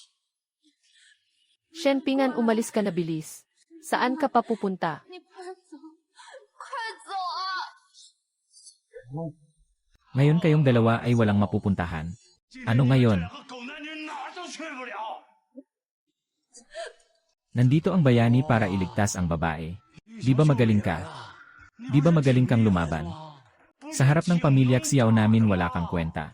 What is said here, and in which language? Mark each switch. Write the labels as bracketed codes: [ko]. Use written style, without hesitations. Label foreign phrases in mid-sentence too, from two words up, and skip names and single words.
[tl] Shen, pingan, umalis ka na bilis. Saan ka pa pupunta? [zh] 你快走，快走啊！ [tl] Ngayon kayong dalawa ay walang mapupuntahan. Ano ngayon? Nandito ang bayani para iligtas ang babae. Di ba magaling ka? Di ba magaling kang lumaban? Sa harap ng pamilya Xiao namin wala kang kwenta.